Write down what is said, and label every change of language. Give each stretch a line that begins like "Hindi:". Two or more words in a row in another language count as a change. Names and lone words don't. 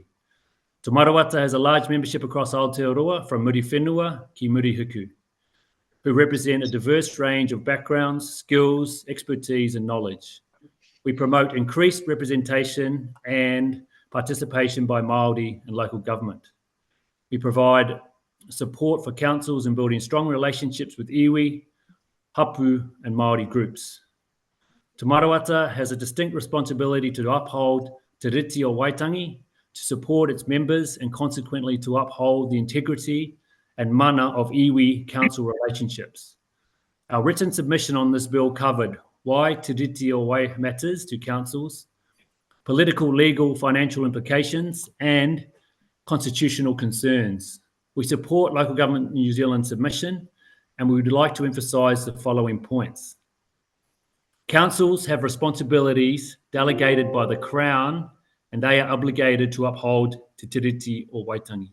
English: Te Maruata has a large membership across Aotearoa from Muri Whenua ki Muri Huku, who represent a diverse range of backgrounds, skills, expertise and knowledge. We promote increased representation and participation by Māori in local government. We provide support for councils in building strong relationships with iwi, hapu and Māori groups. Te Maruata has a distinct responsibility to uphold te riti o Waitangi, to support its members and consequently to uphold the integrity and mana of iwi council relationships. Our written submission on this bill covered why te riti o Wai matters to councils, political, legal, financial implications and constitutional concerns. We support Local Government New Zealand's submission, and we would like to emphasise the following points. Councils have responsibilities delegated by the Crown, and they are obligated to uphold Te Tiriti o Waitangi.